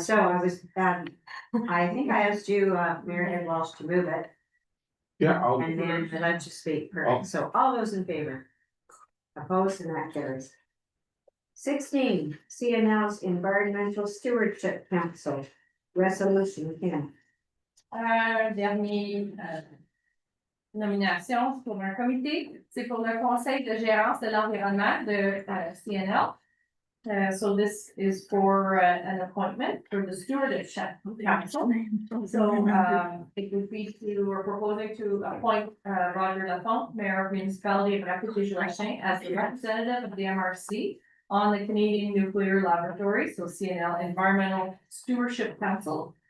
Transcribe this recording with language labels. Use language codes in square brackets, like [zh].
[en] So I was, I think I asked you, Mayor Ed Walsh to move it. Yeah, And then I let you speak, correct? So all those in favor? Opposed, and that carries. 16, CNL's Environmental Stewardship Council, resolution, Kim. [fr] Dernier, nomination pour un comité, c'est pour le conseil de gérance de l'environnement de CNL. [en] So this is for an appointment for the stewardship council. So it would be we're proposing to appoint Roger Lafont, Mayor of Municipality of Rapid-Jean as the representative of the MRC on the Canadian Nuclear Laboratory, so CNL Environmental Stewardship Council.